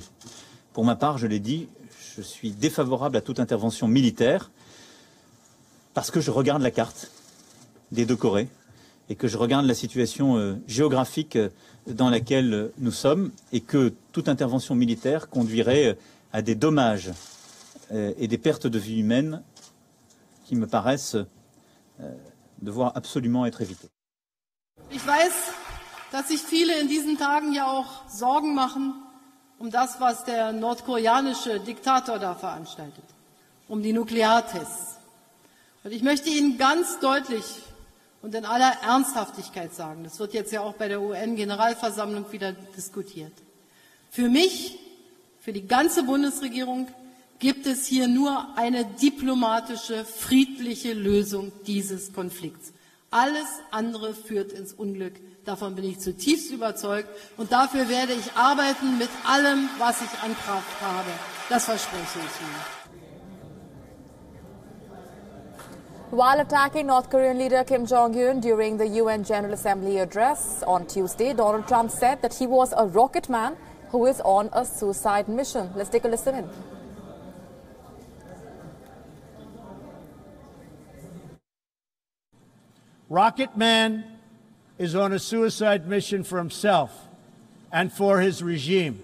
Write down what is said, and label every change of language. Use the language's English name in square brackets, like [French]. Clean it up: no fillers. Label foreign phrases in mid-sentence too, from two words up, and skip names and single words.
[French] Pour ma part, je l'ai dit, je suis défavorable à toute intervention militaire, parce que je regarde la carte des deux Corées et que je regarde la situation géographique dans laquelle nous sommes et que toute intervention militaire conduirait à des dommages et des pertes de vie humaines qui me paraissent devoir absolument être évité. [German] Ich weiß, dass sich viele in diesen Tagen ja auch Sorgen machen das, was der nordkoreanische Diktator da veranstaltet, die Nukleartests. Und ich möchte Ihnen ganz deutlich und in aller Ernsthaftigkeit sagen, das wird jetzt ja auch bei der UN-Generalversammlung wieder diskutiert. Für mich, für die ganze Bundesregierung gibt es hier nur eine diplomatische, friedliche Lösung dieses Konflikts. Alles andere führt ins Unglück. Davon bin ich zutiefst überzeugt. Und dafür werde ich arbeiten mit allem, was ich an Kraft habe. Das verspreche ich Ihnen. [English] While attacking North Korean leader Kim Jong-un during the UN General Assembly address on Tuesday, Donald Trump said that he was a rocket man who is on a suicide mission. Let's take a listen in. Rocket Man is on a suicide mission for himself and for his regime.